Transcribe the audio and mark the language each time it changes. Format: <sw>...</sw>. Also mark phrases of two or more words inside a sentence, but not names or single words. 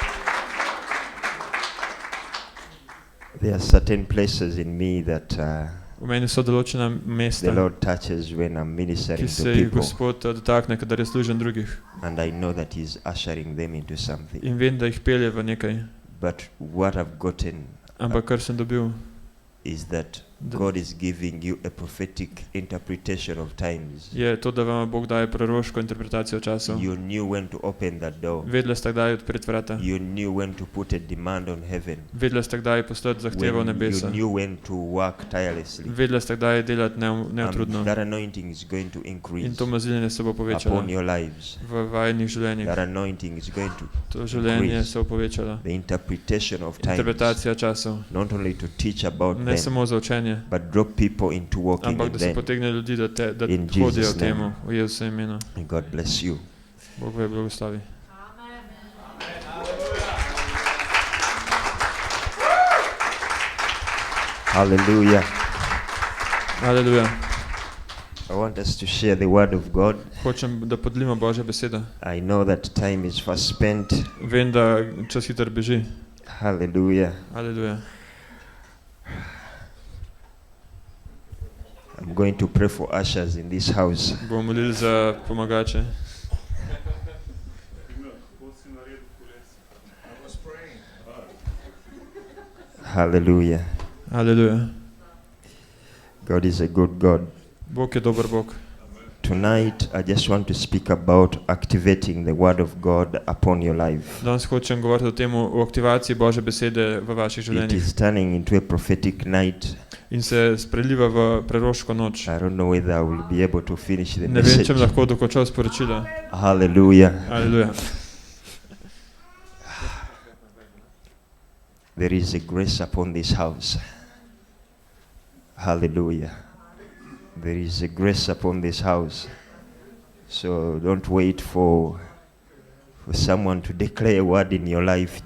<en>There are certain places in me that</en> <sl>V meni so določena</sl> <en>the</en> <sl>mesta,</sl> <en>Lord touches when I'm</en> <sl>ki</sl> <en>ministering</en> <sl>se</sl> <en>to</en> <sl>jih</sl> <en>people,</en> <sl>Gospod dotakne, kadar jaz služim drugih.</sl> <en>and I know that He's ushering them into something.</en> <sl>In vem, da jih pelje v nekaj.</sl> <en>But what I've gotten</en> <sl>Ampak kar sem dobil,</sl> <en>is that God is giving you a prophetic interpretation of times.</en> <sl>je to, da vam Bog daje proroško interpretacijo časov.</sl> <en>You knew when to open that door.</en> <sl>Vedela sta kdaj odpreti vrata.</sl> <en>You knew when to put a demand on heaven.</en> <sl>Vedela sta kdaj poslati zahtevo</sl> <en>You</en> <sl>nebesa.</sl> <en>knew when to work tirelessly.</en> <sl>Vedela sta kdaj delati neutrudno.</sl> <en>And that anointing is going to</en> <sl>In</sl> <en>increase</en> <sl>to maziljenje se bo povečalo</sl> <en>upon your lives.</en> <sl>v vajenih življenjih.</sl> <en>That anointing is going to</en> <sl>To življenje</sl> <en>increase</en> <sl>se bo povečalo.</sl> <en>the interpretation of times.</en> <sl>Interpretacija časov.</sl> <en>Not only to teach about</en> <sl>Ne</sl> <en>them,</en> <sl>samo za učenje,</sl> <en>but draw people into walking</en> <sl>ampak</sl> <en>in</en> <sl>da se</sl> <en>them.</en> <sl>potegne ljudi, da</sl> <en>In</en> <sl>hodijo</sl> <en>Jesus'</en> <sl>v temu,</sl> <en>name.</en> <sl>v Jezusovem imenu.</sl> <en>And God bless you.</en> <sl>Bog vas blagoslovi.</sl> <en>Hallelujah.</en> <sl>Aleluja.</sl> <en>I want us to share the word of God.</en> <sl>Hočem, da podelimo Božjo besedo.</sl> <en>I know that time is fast spent.</en> <sl>Vem, da čas hitro beži.</sl> <en>Hallelujah.</en> <sl>Aleluja.</sl> <en>I'm going to pray for ushers in this house.</en> <sl>Bomo molili za pomagače.</sl> <en>Hallelujah.</en> <sl>Aleluja.</sl> <en>God is a good God.</en> <sl>Bog je dober Bog.</sl> <en>Tonight, I just want to speak about activating the word of God upon your life.</en> <sl>Danes hočem govoriti o tem, o aktivaciji Božje besede v vaših</sl> <en>It</en> <sl>življenjih.</sl> <en>is turning into a prophetic night.</en> <sl>In se spreliva v proroško noč.</sl> <en>I don't know whether I will be able to finish the</en> <sl>Ne vem, če</sl> <en>message.</en> <sl>bom lahko dokončal sporočilo.</sl> <en>Hallelujah.</en> <sl>Aleluja.</sl> <en>There is a grace upon this house. Hallelujah. There is a grace upon this house. So don't wait for someone to declare a word in your life.</en>